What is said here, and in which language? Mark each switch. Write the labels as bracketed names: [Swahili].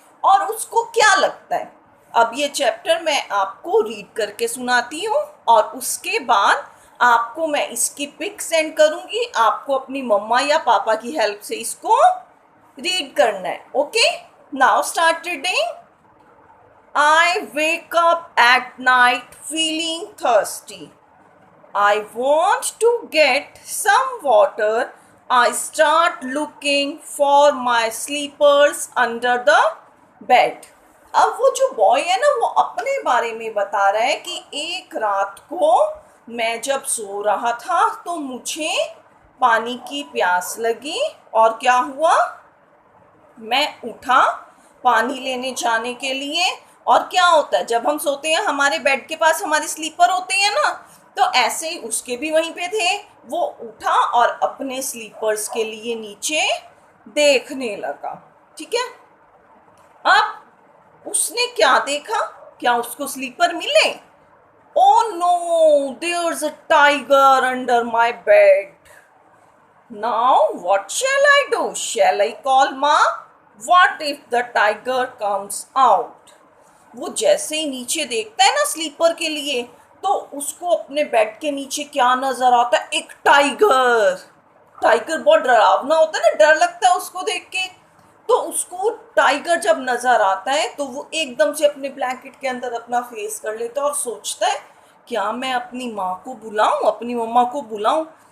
[Hindi] और उसको क्या लगता है, अब ये चैप्टर मैं आपको रीड करके सुनाती हूँ और उसके बाद आपको मैं इसकी पिक सेंड करूंगी. आपको अपनी मम्मा या पापा की हेल्प से इसको रीड करना है. [English] Okay, now start reading. I wake up at night feeling thirsty. I want to get some water. I start looking for my slippers under the bed. [Hindi] अब वो जो बॉय है ना वो अपने बारे में बता रहा है कि एक रात को मैं जब सो रहा था तो मुझे पानी की प्यास लगी और क्या हुआ, मैं उठा पानी लेने जाने के लिए. और क्या होता है जब हम सोते हैं हमारे बेड के पास हमारे स्लीपर होते हैं ना, तो ऐसे ही उसके भी वहीं पे थे. वो उठा और अपने स्लीपर्स के लिए नीचे देखने लगा. ठीक है. अब उसने क्या देखा, क्या उसको स्लीपर मिले. [English] Oh no, there's a tiger under my bed. Now, what shall I do? Shall I call Ma? What if the tiger comes out? [Hindi] वो जैसे ही नीचे देखता है ना स्लीपर के लिए तो उसको अपने बेड के नीचे क्या नजर आता है, एक टाइगर. टाइगर बहुत डरावना होता है ना, डर लगता है उसको देख के. तो उसको टाइगर जब नजर आता है तो वो एकदम से अपने ब्लैंकेट के अंदर अपना फेस कर लेता है और सोचता है क्या मैं अपनी माँ को बुलाऊं, अपनी मम्मा को बुलाऊं.